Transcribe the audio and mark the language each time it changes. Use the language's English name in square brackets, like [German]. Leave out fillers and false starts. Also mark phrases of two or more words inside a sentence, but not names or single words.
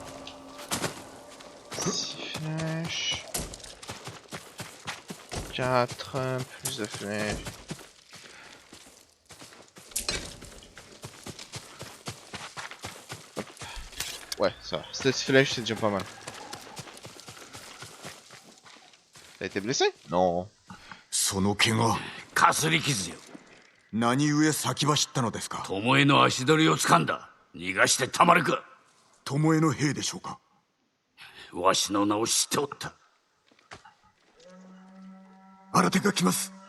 [French] 6 flèches. 4, plus de flèches. Hop. Ouais, ça va. 16 flèches, c'est déjà pas mal. T'as été blessé? Non. [Japanese] その怪我かすり傷よ。何故先走ったのですか？巴の足取りを掴んだ。逃がしてたまるか。巴の兵でしょうか？わしの名を知っておった。新手が来ます。